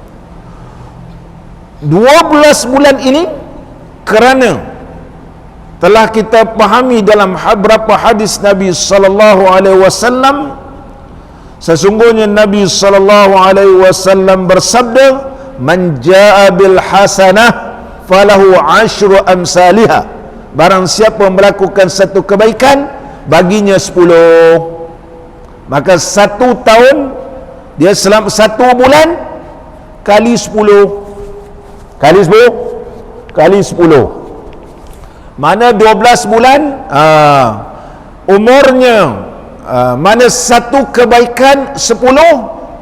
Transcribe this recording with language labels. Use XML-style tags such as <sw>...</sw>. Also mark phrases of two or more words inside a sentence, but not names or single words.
<ms>12 bulan ini kerana telah kita pahami dalam beberapa hadis Nabi</ms> <ar>صلى الله عليه وسلم,</ar> <ms>sesungguhnya Nabi</ms> <ar>صلى الله عليه وسلم</ar> <ms>bersabda,</ms> <ar>من جاء بالحسنة فله 10 أمثالها,</ar> <ms>barang siapa melakukan satu kebaikan baginya 10. Maka 1 tahun dia selama 1 bulan kali 10 kali 10 mana 12 bulan umurnya, mana satu kebaikan 10.</ms>